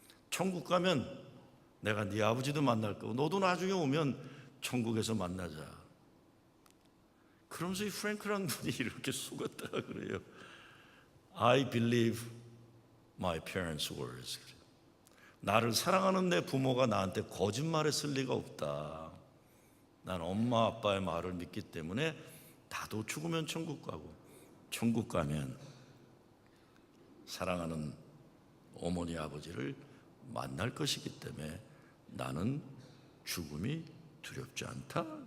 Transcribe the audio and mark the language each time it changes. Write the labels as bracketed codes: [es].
[ko] 천국 가면 내가 네 아버지도 만날 거고 너도 나중에 오면 천국에서 만나자. 그러면서 이 프랭크라는 분이 이렇게 속았다 그래요. [en] I believe my parents' words. [ko] 나를 사랑하는 내 부모가 나한테 거짓말했을 리가 없다. 난 엄마 아빠의 말을 믿기 때문에 나도 죽으면 천국 가고, 천국 가면 사랑하는 어머니 아버지를 만날 것이기 때문에 나는 죽음이 두렵지 않다.